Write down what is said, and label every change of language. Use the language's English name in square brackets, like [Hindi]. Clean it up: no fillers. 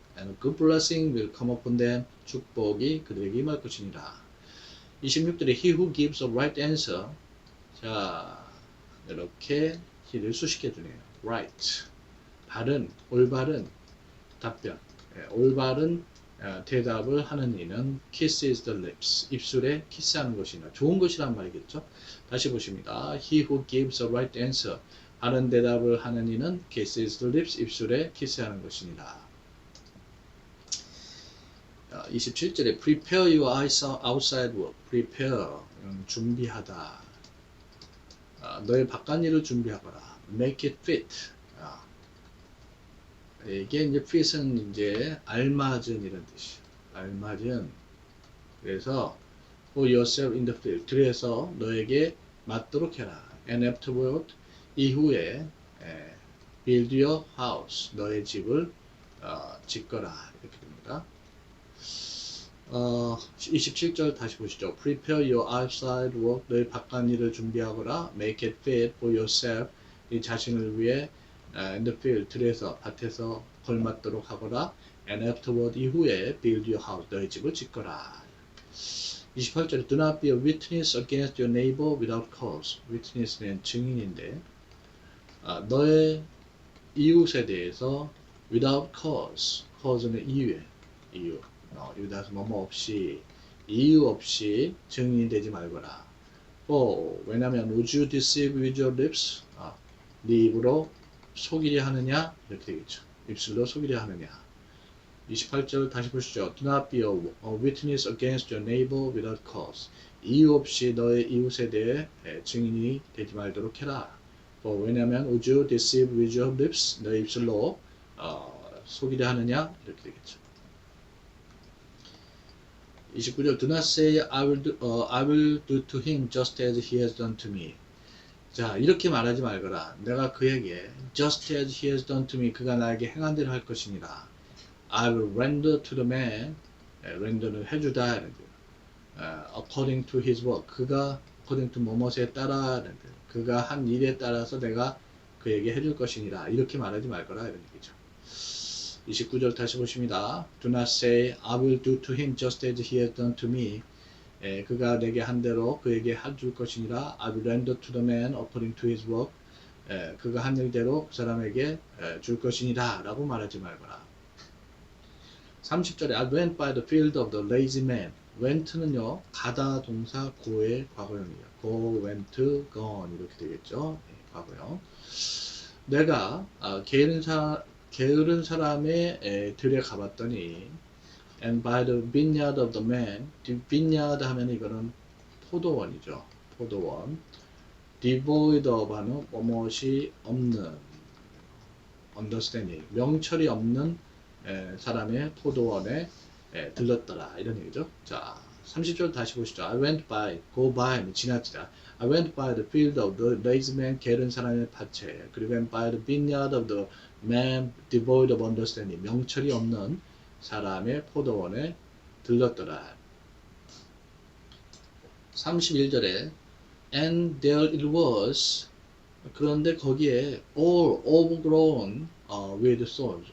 [English] And a good blessing will come upon them, [Korean] 축복이 그들에게 임할 것이니라. [English] 26절에 He who gives a right answer. [Korean] 자, 이렇게 he를 수식해 주네요. right, 바른, 올바른 답변, 올바른 대답을 하는 이는 [English] kisses the lips, [Korean] 입술에 키스하는 것이나 좋은 것이란 말이겠죠. 다시 보십니다. [English] He who gives a right answer, [Korean] 바른 대답을 하는 이는 [English] kisses the lips, [Korean] 입술에 키스하는 것이니라. [English] 27절에 prepare your outside work, prepare, [Korean] 준비하다. 너의 바깥 일을 준비하거라. [English] make it fit. [Korean] 이게 이제 fit은 이제 알맞은 이런 뜻이에요. 알맞은, 그래서 [English] for yourself in the field. [Korean] 들에서 너에게 맞도록 해라. [English] And afterward. [Korean] 이후에 [English] build your house. [Korean] 너의 집을 짓거라. 이렇게 됩니다. 27절 다시 보시죠. [English] Prepare your outside work. [Korean] 너의 바깥 일을 준비하거라. [English] Make it fit for yourself. [Korean] 네 자신을 위해 [English] in the field. [Korean] 들에서 밭에서 걸맞도록 하거라. [English] And afterward. [Korean] 이후에 [English] build your house. [Korean] 너의 집을 짓거라. [English] 28절에 Do not be a witness against your neighbor without cause. [Korean] witness는 증인인데 너의 이웃에 대해서 [English] without cause. [Korean] cause는 이유. 여기다서 뭐뭐 없이 이유 없이 증인이 되지 말거라. 왜냐하면 [English] would you deceive with your lips? [Korean] 네 입으로 속이려 하느냐? 이렇게 되겠죠. 입술로 속이려 하느냐. 28절 다시 보시죠. [English] Do not be a witness against your neighbor without cause. [Korean] 이유 없이 너의 이웃에 대해 증인이 되지 말도록 해라. [English] 왜냐하면 would you deceive with your lips? [Korean] 너의 입술로 속이려 하느냐? 이렇게 되겠죠. [English] 29절 Do not say I will do to him just as he has done to me. [Korean] 자, 이렇게 말하지 말거라. 내가 그에게 [English] just as he has done to me. [Korean] 그가 나에게 행한 대로 할 것이니라. [English] I will render to the man. render는 [Korean] 해주다. [English] according to his work. [Korean] 그가 according to 뭐뭐에 따라. 그가 한 일에 따라서 내가 그에게 해줄 것이니라. 이렇게 말하지 말거라. 이런 얘기죠. 29절 다시 보십니다. [English] Do not say I will do to him just as he has done to me. [Korean] 그가 내게 한 대로 그에게 해줄 것이니라. [English] I will render to the man according to his work. [Korean] 그가 한 일대로 그 사람에게 줄 것이니라 라고 말하지 말거라. [English] 30절에 I went by the field of the lazy man. [Korean] went는요 가다 동사 go의 과거형이에요. [English] go, went, gone [Korean] 이렇게 되겠죠. 과거형. 내가 게으른 사람의 들에 가봤더니 [English] and by the vineyard of the man. [Korean] vineyard 하면 이거는 포도원이죠. 포도원. [English] devoid of [Korean] 하는 뭐뭇이 없는 understanding. 명철이 없는 사람의 포도원에 들렀더라. 이런 얘기죠. 자, 30절 다시 보시죠. [English] I went by, go by, [Korean] 지나치다. [English] I went by the field of the lazy man, [Korean] 게으른 사람의 밭에. [English] 그리고 went by the vineyard of the man, devoid of understanding. [Korean] 명철이 없는 사람의 포도원에 들렀더라. [English] 31절에 and there it was. [Korean] 그런데 거기에 [English] all overgrown with thorns.